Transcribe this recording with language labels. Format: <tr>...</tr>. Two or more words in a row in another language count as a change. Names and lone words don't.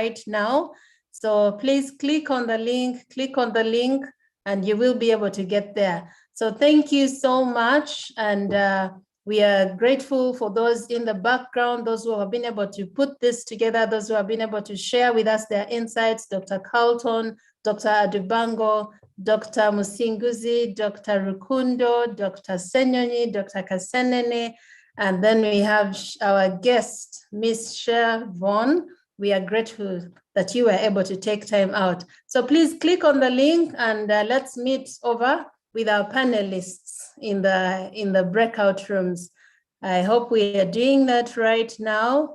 <en>So please click on the link, and you will be able to get there. So thank you so much. And we are grateful for those in the background, those who have been able to put this together, those who have been able to share with us their insights, Dr. Carlton, Dr. Adubango, Dr. Musinguzi, Dr. Rukundo, Dr. Senyonyi, Dr. Kasenene, and then we have our guest, Ms. Cher Vaughan. We are grateful that you were able to take time out. So please click on the link and let's meet over with our panelists in the breakout rooms. I hope we are doing that right now.</en>